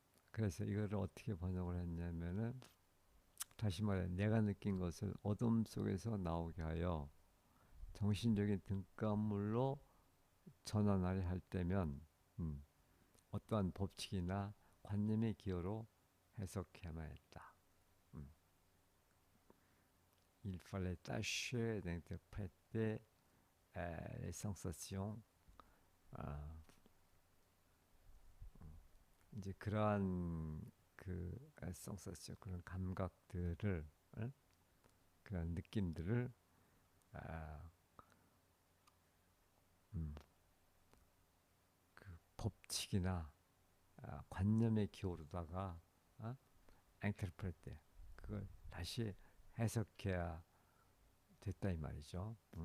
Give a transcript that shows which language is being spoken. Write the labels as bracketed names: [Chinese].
[Korean] 그래서 이거를 어떻게 번역을 했냐면은 다시 말해 내가 느낀 것을 어둠 속에서 나오게 하여 정신적인 등가물로 전환하려 할 때면 음, 어떠한 법칙이나 관념의 기여로 해석해야만 했다. 음. [French] Il fallait tâcher d'interpréter les sensations. [Korean] 아, 이제 그러한 그 sensation 그런 감각들을 그런 느낌들을 아, 음, 그 법칙이나 관념에 기울다가 interpret 그걸 다시 해석해야 됐다 이 말이죠.